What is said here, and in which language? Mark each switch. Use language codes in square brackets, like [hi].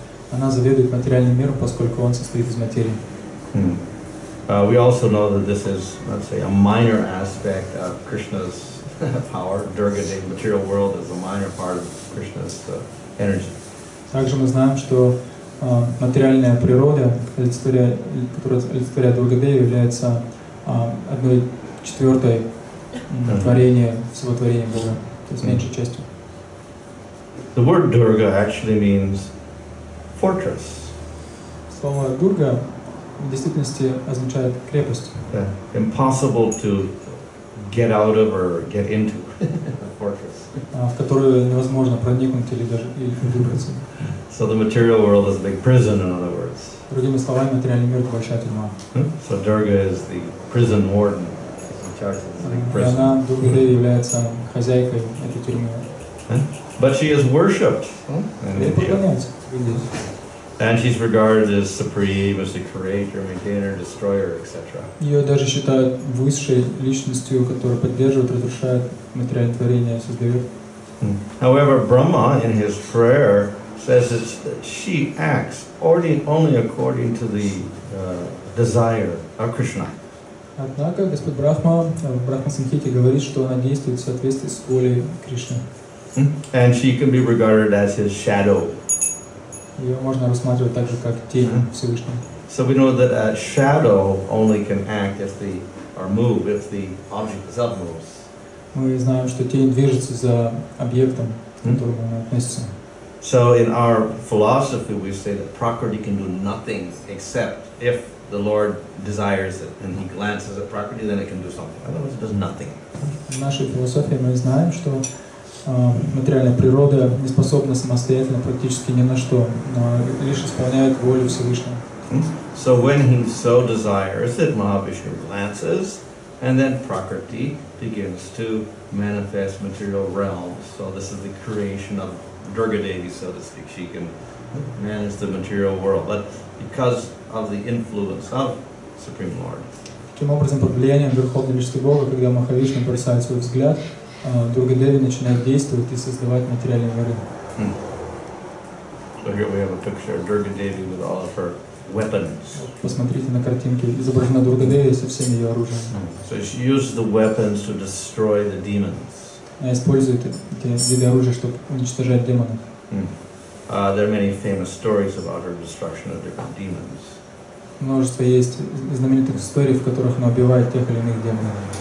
[ru] Она заведует материальным миром, поскольку он состоит из материи. [en] We also know that this is, let's say, a minor aspect of Krishna's power. Durga Devi, material world, is a minor part of Krishna's energy. [ru] Также мы знаем, что материальная природа, которая олицетворяет Дурга Деви, является 1/4 творения, всего творения Бога, то есть меньшей частью. [en] The word Durga actually means fortress. [ru] Слово Дурга в действительности означает крепость. [en] Impossible to get out of or get into a fortress. [ru] В которую невозможно проникнуть или даже выбраться. [en] So the material world is a big prison, in other words. [ru] Другими словами, материальный мир — это большая тюрьма. [en] So Durga is the prison warden. In charge of the big prison. [ru] Она, Дурга Деви, является хозяйкой этой тюрьмы. [en] But she is worshipped in India. And she's regarded as supreme, as the creator, maintainer, destroyer, etc. [ru] Ее даже считают высшей личностью, которая поддерживает, разрушает материальное творение, создает. [en] However, Brahma in his prayer says that she acts only according to the desire of Krishna. [ru] Однако Господь Брахма в Брахма-самхите говорит, что она действует в соответствии с волей Кришны. [en] And she can be regarded as his shadow. [ru] Ее можно рассматривать так же, как тень Всевышнего. [en] So we know that a shadow only can act if the object itself moves. [ru] Мы знаем, что тень движется за объектом, к которому она относится. [en] So in our philosophy, we say that Prakriti can do nothing except if the Lord desires it, and He glances at Prakriti, then it can do something. Otherwise, it does nothing. [ru] В нашей философии мы знаем, что материальная природа не способна самостоятельно практически ни на что, но лишь исполняет волю Всевышнего. [en] So when He so desires it, Mahavishnu glances, and then Prakriti begins to manifest material realms. So this is the creation of Durga Devi, so to speak. She can manage the material world, but because of the influence of Supreme Lord. [ru] Таким образом, под влиянием Верховной Личности Бога, когда Махавишну бросает свой взгляд, Дурга Деви начинает действовать и создавать материальные миры. [en] So here we have a picture of Durga Devi with all of her weapons. [ru] Посмотрите на картинке, изображена Дурга Деви со всеми ее оружием. [en] So she uses the weapons to destroy the demons. [ru] Она использует эти виды оружия, чтобы уничтожать демонов. [en] There are many famous stories about her destruction of different demons. [ru] Множество есть знаменитых историй, в которых она убивает тех или иных демонов.